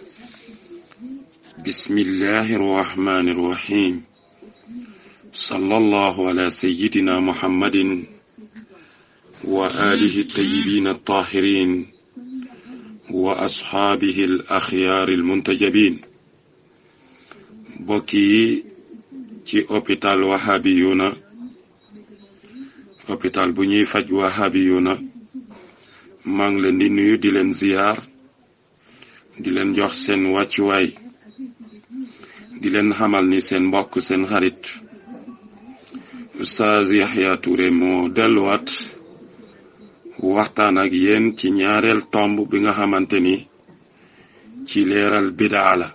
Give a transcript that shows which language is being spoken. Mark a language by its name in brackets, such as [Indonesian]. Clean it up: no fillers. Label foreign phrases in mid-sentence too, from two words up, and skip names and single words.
[Arabic] بسم الله الرحمن الرحيم. صلى الله على سيدنا محمد وآله الطيبين الطاهرين وأصحابه الأخيار المنتجبين. [Wolof] بوكي ci hôpital Wahabiyuna hôpital bu ñuy faj Wahabiyuna maa ngi leen di nuyu di leen ziyaar di leen jox seen wàccuwaay di leen xamal ni seen mbokk seen xarit Oustaz Yahya Touré moo delluwaat waxtaan ak yéen ci ñaareel tomb bi nga xamante ni ci leeral bidaa la.